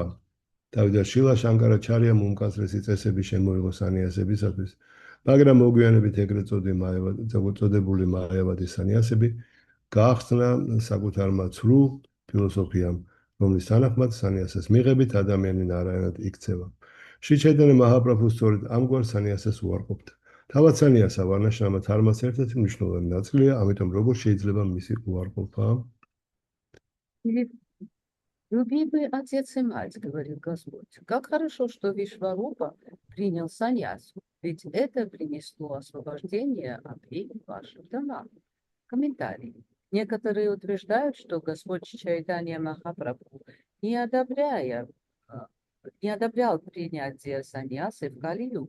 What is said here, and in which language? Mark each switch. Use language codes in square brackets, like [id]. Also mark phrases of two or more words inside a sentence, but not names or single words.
[ka] თავიდან შილა შანკარაჩარიამ უმკაცრესი წესები შემოიღო სანიასებისათვის, მაგრამ მოგვიანებით ეგრეთ წოდებული მაევადის სანიასები გაახსნა საკუთარმა ცრუ ფილოსოფიამ, რომლის თანახმად სანიასას მიღებით ადამიანი ნარაიანად იქცევა. შრი ჩაიტანია მაჰაპრაბჰუ სწორედ ამგვარ სანიასას უარყოფდა. თავად სანიასა ვარნაშრამა დჰარმას ერთ-ერთი მნიშვნელოვანი ნაწილია, ამიტომ როგორ შეიძლება მისი უარყოფა? [ru] Любимый отец и мать, говорил Господь, как хорошо, что Вишварупа принял саньясу, ведь это принесло освобождение от ваших домов. Комментарий. Некоторые утверждают, что Господь Чайтанья Махапрабху не одобрял принятие саньясы в Кали-югу,